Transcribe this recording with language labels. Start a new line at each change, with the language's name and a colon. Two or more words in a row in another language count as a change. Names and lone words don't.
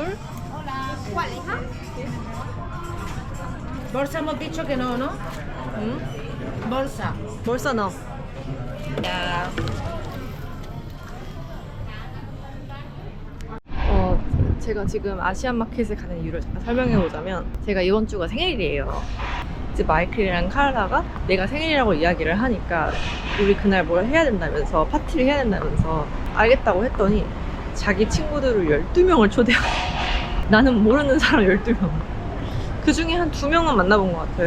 Spanish: Hola. ¿Cuál, hija? Bolsa hemos dicho que no, ¿no? Bolsa. Bolsa no.
Korean: 제가 지금 아시안마켓에 가는 이유를 잠깐 설명해보자면 제가 이번 주가 생일이에요. 이제 마이클이랑 카라가 내가 생일이라고 이야기를 하니까 우리 그날 뭘 해야 된다면서 파티를 해야 된다면서 알겠다고 했더니 자기 친구들을 12명을 초대하고 나는 모르는 사람 12명 그 중에 한 2명은 만나본 것 같아요.